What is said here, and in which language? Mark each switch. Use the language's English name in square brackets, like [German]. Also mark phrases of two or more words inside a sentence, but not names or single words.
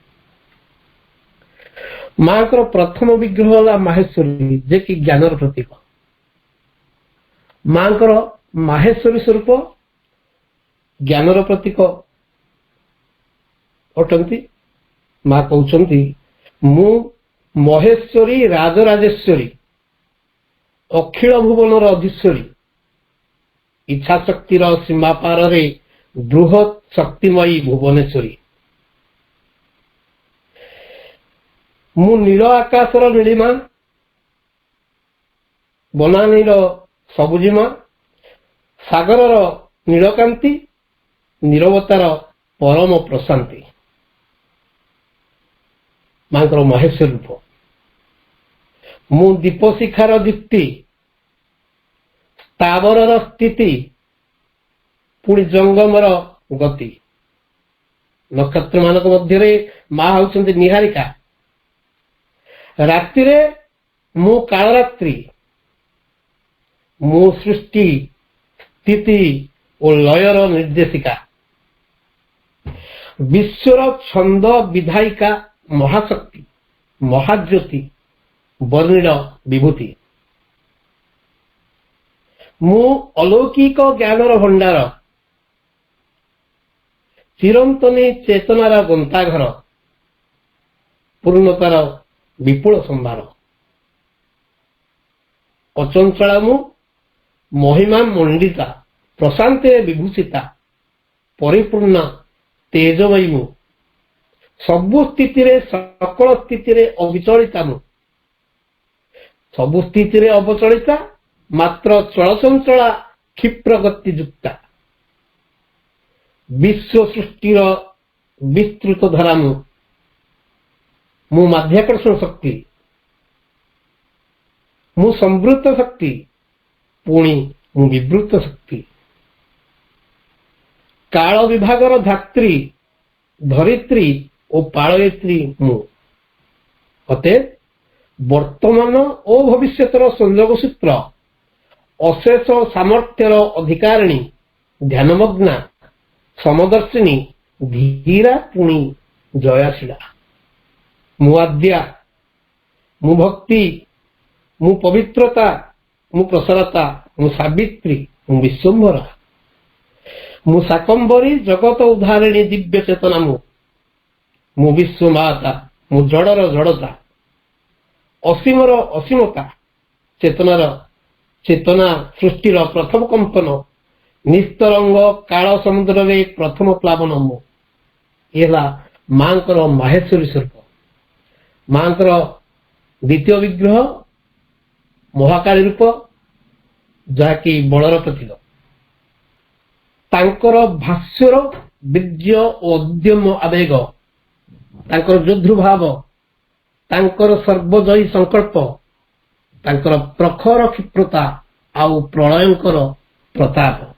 [Odia] ମାଁ କର ପ୍ରଥମ ବିଗ୍ରହ ହେ ମାହେଶ୍ୱରୀ ଯେ କି ଜ୍ଞାନର ପ୍ରତୀକ। ମାଁ କର ମାହେଶ୍ୱରୀ ସ୍ୱରୂପ ଜ୍ଞାନର ପ୍ରତୀକ ଅଟନ୍ତି। ମାଁ କହନ୍ତେ ମୁଁ ମହେଶ୍ୱରୀ ରାଜରାଜେଶ୍ୱରୀ ଅଖିଳ ଭୁବନର ଅଧୀଶ୍ୱରୀ ଇଚ୍ଛା ଶକ୍ତିର ସୀମା ପାର ରେ ବୃହତ ଶକ୍ତିମୟୀ ଭୁବନେଶ୍ୱରୀ। ମୁଁ ନୀଳ ଆକାଶର ନୀଳିମା ବନାନୀର ସବୁଜିମା ସାଗରର ନୀଳକାନ୍ତି ନୀରବତାର ପରମ ପ୍ରଶାନ୍ତି। ମାଙ୍କର ମହେଶ୍ୱର ରୂପ ମୁଁ ଦୀପଶିଖାର ଦୀପ୍ତି ସ୍ଥାବର ସ୍ଥିତି ପୁଣି ଜଙ୍ଗମର ଗତି। ନକ୍ଷତ୍ର ମାନଙ୍କ ମଧ୍ୟ ମାଁ ହେଉଛନ୍ତି ନୀହାରିକା। ରାତ୍ରି ମୁଁ କାଳରାତ୍ରି ମୁଁ ସୃଷ୍ଟି ସ୍ଥିତି ଓ ଲୟର ନିର୍ଦ୍ଦେଶିକା। ବିଶ୍ୱର ଛନ୍ଦ ବିଧାୟିକା ମହାଶକ୍ତି ମହାଜ୍ୟୋତି ବର୍ଣ୍ଣିଳ ବିଭୂତି। ମୁଁ ଅଲୌକିକ ଜ୍ଞାନର ଭଣ୍ଡାର ଚିରନ୍ତନୀ ଚେତନାର ଗନ୍ତାଘର ପୂର୍ଣ୍ଣତାର ବିପୁଳ ସମ୍ଭାର ଅଚଞ୍ଚଳା ମୁଁ ମହିମା ମଣ୍ଡିତା ପ୍ରଶାନ୍ତି ବିଭୂଷିତା ପରିପୂର୍ଣ୍ଣ ତେଜମୟୀ ମୁଁ ସବୁ ସ୍ଥିତି ସକଳ ସ୍ଥିତି ଅବିଚଳିତା ମୁଁ ସବୁ ସ୍ଥିତି ଅବଚଳିତା ମାତ୍ର ଚଳଚଞ୍ଚଳା କ୍ଷିପ୍ର ଗତି ଯୁକ୍ତା ବିଶ୍ୱ ସୃଷ୍ଟିର ବିସ୍ତୃତ ଧାରା ମୁଁ ମାଧ୍ୟାକର୍ଷଣ ଶକ୍ତି ମୁଁ ସମ୍ବୃତ୍ତ ଶକ୍ତି ପୁଣି ମୁଁ ବିବୃତ୍ତ ଶକ୍ତି କାଳ ବିଭାଗର ଧାତ୍ରୀ ଧରିତ୍ରୀ ଓ ପାଳୟିତ୍ରୀ ମୁଁ ଅତଏବ ବର୍ତ୍ତମାନ ଓ ଭବିଷ୍ୟତର ସଂଯୋଗ ସୂତ୍ର ଅଶେଷ ସାମର୍ଥ୍ୟର ଅଧିକାରିଣୀ ଧ୍ୟାନମଗ୍ନା ସମଦର୍ଶିନୀ ଧୀରା ପୁଣି ଜୟାଶୀଳା ମୁଁ ଆଦ୍ୟା ମୁଁ ଭକ୍ତି ମୁଁ ପବିତ୍ରତା ମୁଁ ପ୍ରସାରତା ମୁଁ ସାବିତ୍ରୀ ମୁଁ ବିଶ୍ୱମ୍ଭରା ମୁଁ ଶାକମ୍ଭରୀ ଜଗତ ଉଦ୍ଧାରିଣୀ ଦିବ୍ୟ ଚେତନା ମୁଁ ବିଶ୍ୱମାତା ମୁଁ ଜଡ଼ର ଜଡ଼ତା ଅସୀମର ଅସୀମତା ଚେତନାର ଚେତନା ସୃଷ୍ଟିର ପ୍ରଥମ କମ୍ପନ ନିସ୍ତରଙ୍ଗ କାଳ ସମୁଦ୍ର ରେ ପ୍ରଥମ ପ୍ଳାବନ ମୁଁ ଏଇ ମାଙ୍କର ମାହେଶ୍ୱରୀ ସ୍ୱରୂପ ମାଙ୍କର ଦ୍ୱିତୀୟ ବିଗ୍ରହ ମହାକାଳୀ ରୂପ ଯାହାକି ବଳର ପ୍ରତୀକ ତାଙ୍କର ଭାଷ୍ୟର ବୀର୍ଯ୍ୟ ଓ ଉଦ୍ୟମ ଆବେଗ ତାଙ୍କର ଯୋଦ୍ଧୃ ଭାବ ତାଙ୍କର ସର୍ବଜୟୀ ସଙ୍କଳ୍ପ ତାଙ୍କର ପ୍ରଖର କ୍ଷିପ୍ରତା ଆଉ ପ୍ରଳୟଙ୍କର ପ୍ରତାପ